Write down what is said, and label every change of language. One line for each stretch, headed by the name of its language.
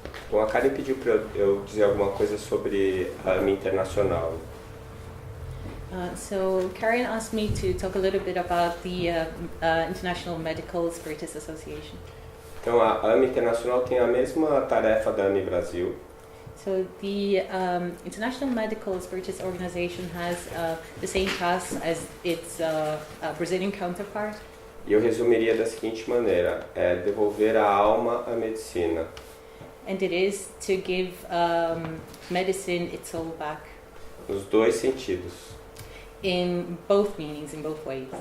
Portuguese: Bom, a Karen pediu para eu dizer alguma coisa sobre a AME Internacional.
English: So Karen asked me to talk a little bit about the International Medical Spiritist Association.
Portuguese: Então, a AME Internacional tem a mesma tarefa da AME Brasil.
English: So the International Medical Spiritist Organization has the same tasks as its Brazilian counterpart.
Portuguese: E eu resumiria da seguinte maneira: é devolver a alma à medicina.
English: And it is to give medicine its soul back.
Portuguese: Nos dois sentidos.
English: In both meanings, in both ways.